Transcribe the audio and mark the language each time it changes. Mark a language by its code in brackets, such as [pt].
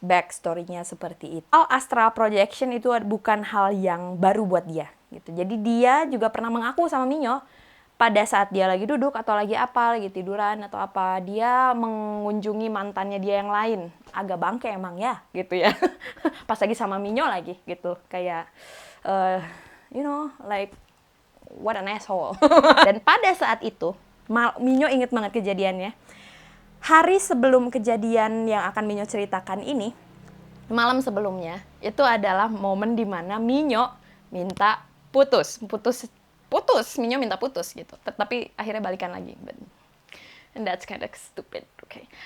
[id] Backstory-nya seperti itu. Astral projection itu bukan hal yang baru buat dia gitu. Jadi dia juga pernah mengaku sama Minyo pada saat dia lagi duduk atau lagi tiduran atau apa, dia mengunjungi mantannya dia yang lain. Agak bangke emang ya gitu ya. Pas lagi sama Minyo lagi gitu. Kayak [en] you know, like what an asshole. [id] Dan pada saat itu Minyo inget banget kejadiannya. Hari sebelum kejadian yang akan Minyo ceritakan ini, malam sebelumnya, itu adalah momen dimana Minyo minta putus. Minyo minta putus gitu. Tapi akhirnya balikan lagi. [en] And that's kind of stupid, okay.